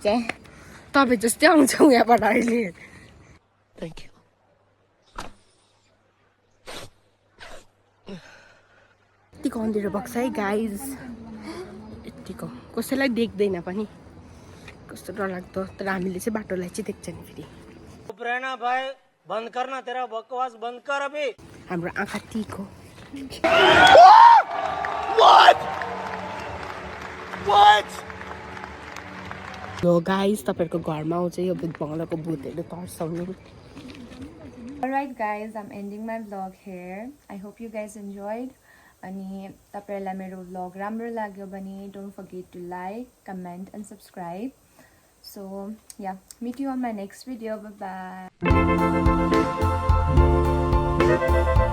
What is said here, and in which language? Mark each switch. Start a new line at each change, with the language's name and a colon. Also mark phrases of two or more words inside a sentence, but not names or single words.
Nepali: तपाईँ जस्तै आउँछौँ यहाँबाट अहिले।
English: Thank you.
Nepali: यतिको अँध्यारो भएको छ है गाइज, यतिको कसैलाई देख्दैन पनि, कस्तो डरलाग्दो। तर हामीले चाहिँ बाटोलाई चाहिँ देख्छ नि फेरि।
Hindi: भाई बंद करना, तेरा बकवास बंद कर अभी।
Nepali: हाम्रो आँखा टिक हो। हो गाइज, तपाईँहरूको घरमा आउँछ यो भूत बङ्गलाको भूतहरू तर्साउनु।
English: Alright guys, I'm ending my vlog here. I hope you guys enjoyed.
Nepali: अनि तपाईहरुलाई मेरो vlog राम्रो लाग्यो भने
English: don't forget to like, comment and subscribe. So yeah, meet you on my next video. Bye bye.